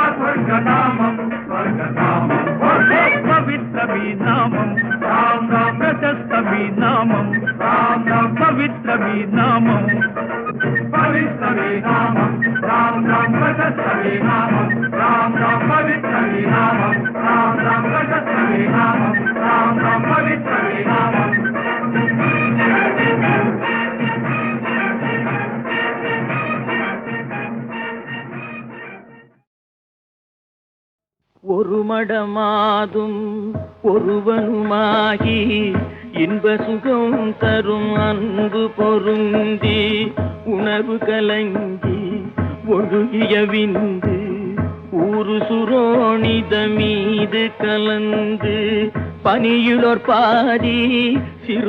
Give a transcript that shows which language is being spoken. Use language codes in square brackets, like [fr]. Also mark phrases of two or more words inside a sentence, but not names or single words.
[te] స్వర్గధామం స్వర్గధామం పవిత్ర మీ నామం రామ్ రామ్ ప్రశస్త మీ నామం రామ్ రామ్ పవిత్ర మీ నామం పవిత్ర మీ నామం రామ్ రామ్ ప్రశస్త మీ నామం రామ్ రామ్ పవిత్ర మీ నామం రామ్ రామ్ ప్రశస్త మీ నామం రామ్ రామ్ పవిత్ర మీ నామం [ta] ஒரு மடமாதும் ஒருவனுமாகி இன்ப சுகம் தரும் அன்பு பொருந்தி உணர்வு கலங்கி ஒழுகிய விந்து ஊரு சுரோணித மீது கலந்து பனியுளோர் பாதி சிறு